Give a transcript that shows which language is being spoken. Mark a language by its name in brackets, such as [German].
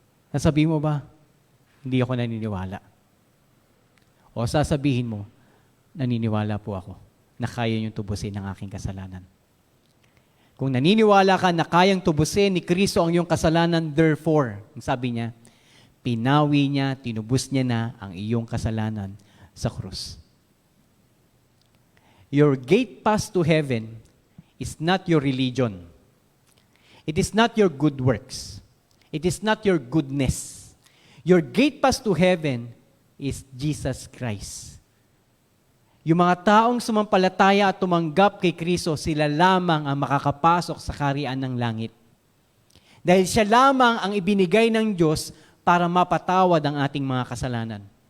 [Filipino] Sasabihin mo ba, hindi ako naniniwala? O sasabihin mo, naniniwala po ako na kaya niyong tubusin ang aking kasalanan. Kung naniniwala ka na kayang tubusin ni Kristo ang iyong kasalanan, therefore, ang sabi niya, pinawi niya, tinubos niya na ang iyong kasalanan sa krus. [English] Your gate pass to heaven is not your religion. It is not your good works. It is not your goodness. Your gate pass to heaven is Jesus Christ. [Filipino] Yung mga taong sumampalataya at tumanggap kay Kristo, sila lamang ang makakapasok sa kaharian ng langit. Dahil siya lamang ang ibinigay ng Diyos para mapatawad ang ating mga kasalanan.